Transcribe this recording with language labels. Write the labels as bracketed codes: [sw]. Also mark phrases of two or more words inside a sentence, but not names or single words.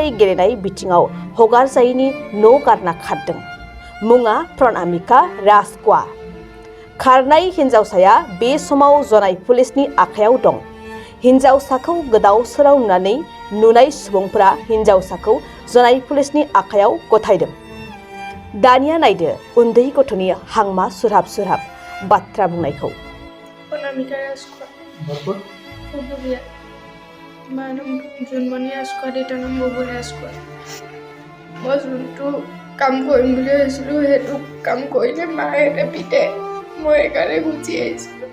[brx] गेलेनाय बिथिङाव हगार जायैनि न' गारना खारदों मुङा प्रनामिका राजख'वा खारनाय हिनजावसाया बे समाव जनाय पुलिसनि आखायाव दं हिनजावसाखौ गोदाव सोराव नुनानै नुनाय सुबुंफोरा हिनजावसाखौ जनाय पुलिसनि आखायाव गथायदों दानिया नायदो उन्दै गथ'नि हांमा सुरहाब सुरहाब बाथ्रा बुंनायखौ [as] প্ৰণামিকা ৰাজখোৱা পদবীয়া মাৰ নাম জোনমণি ৰাজখোৱা দেউতাৰ নাম ববুল ৰাজখোৱা মই যোনটো কাম কৰিম বুলি ভাবিছিলোঁ সেইটো কাম কৰিলে মাহঁতে পিটে মই সেইকাৰণে গুচি আহিছিলোঁ